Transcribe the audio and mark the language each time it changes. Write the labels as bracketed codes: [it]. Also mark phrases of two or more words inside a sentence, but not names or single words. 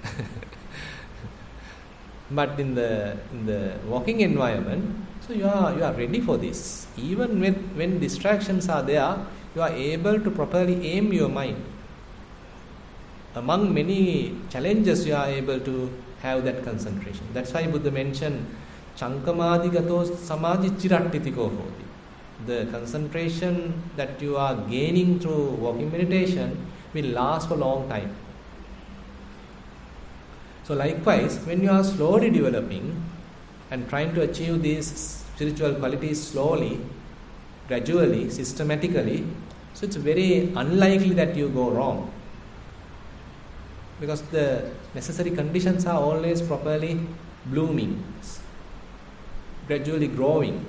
[en] But in the walking environment, so you are ready for this. Even when distractions are there, you are able to properly aim your mind. Among many challenges, you are able to have that concentration. That's why Buddha mentioned [pi] Chankamadi gato samadhi chirattitiko hoti. [en] The concentration that you are gaining through walking meditation will last for a long time. So likewise, when you are slowly developing and trying to achieve these spiritual qualities slowly, gradually, systematically, so it's very unlikely that you go wrong, because the necessary conditions are always properly blooming, gradually growing.